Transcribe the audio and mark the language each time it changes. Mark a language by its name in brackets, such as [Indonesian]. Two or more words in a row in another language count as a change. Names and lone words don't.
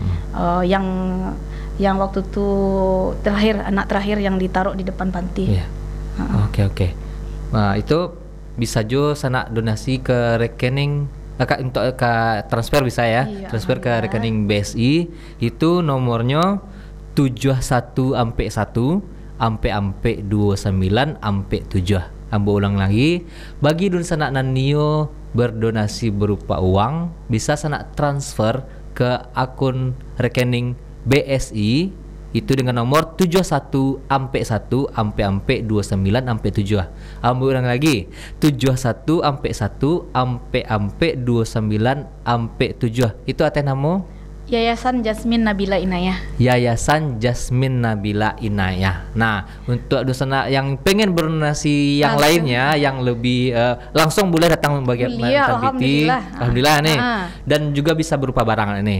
[Indonesian] Yang waktu itu anak terakhir yang ditaruh di depan panti. Oke. Nah, itu bisa jo sana donasi ke rekening untuk ke transfer bisa ya. Transfer ke rekening BSI itu nomornya 71 sampai 1 ampe 29 ampe 7. [Minangkabau] Ambo ulang lagi, bagi dun sanak nan nio berdonasi berupa uang, bisa sanak transfer ke akun rekening BSI itu dengan nomor 71 ampe 1 ampe 29 ampe 7. Ambo ulang lagi, 71 ampe 1 ampe 29 ampe 7. [Indonesian] Itu atas nama Yayasan Jasmine Nabila Inayah. Yayasan Jasmine Nabila Inayah. Nah, untuk dosen yang pengen berdonasi yang lainnya yang lebih langsung boleh datang bagi Alhamdulillah nih. Dan juga bisa berupa barang ini.